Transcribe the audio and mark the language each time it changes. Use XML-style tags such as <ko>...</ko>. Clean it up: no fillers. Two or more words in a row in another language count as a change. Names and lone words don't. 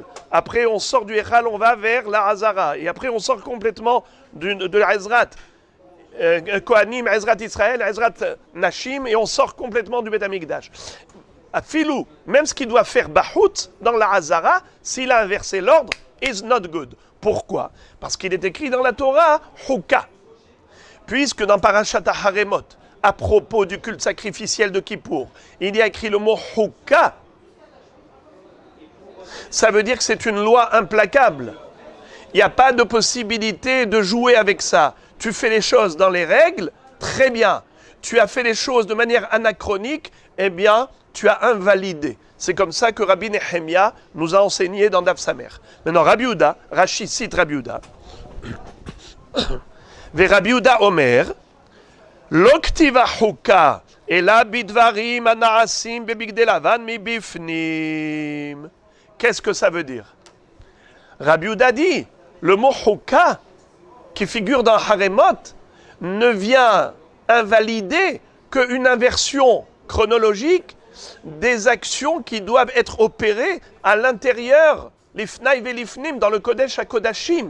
<fr>Après, on sort du Echal, on va vers la Hazara. Et après, on sort complètement de la Ezrat Kohanim, Ezrat Israël, Ezrat Nashim, et on sort complètement du Beth Amikdash. À Filou, même ce qu'il doit faire Bahut dans la Hazara, s'il a inversé l'ordre,</fr> <en>is not good.</en> <fr>Pourquoi? Parce qu'il est écrit dans la Torah, Huka. Puisque dans Parashat Haremot, à propos du culte sacrificiel de Kippour, il y a écrit le mot Huka. Ça veut dire que c'est une loi implacable. Il n'y a pas de possibilité de jouer avec ça. Tu fais les choses dans les règles, très bien. Tu as fait les choses de manière anachronique, eh bien, tu as invalidé. C'est comme ça que Rabbi Nechemia nous a enseigné dans Daf Samer. Maintenant, Rabbi Yehuda, Rashi cite Rabbi Yehuda.</fr> <he>ורבי יהודה אומר, לא כתיבא חוקה אלא בדברים הנעשים בבגדי לבן מבפנים.</he> <fr>Qu'est-ce que ça veut dire? Rabbi Yehuda dit, le mot Huka, qui figure dans Haremot, ne vient invalider qu'une inversion chronologique des actions qui doivent être opérées à l'intérieur,</fr> <he>לפני ולפנים,</he> <fr>dans le</fr> <he>קודש הקודשים.</he>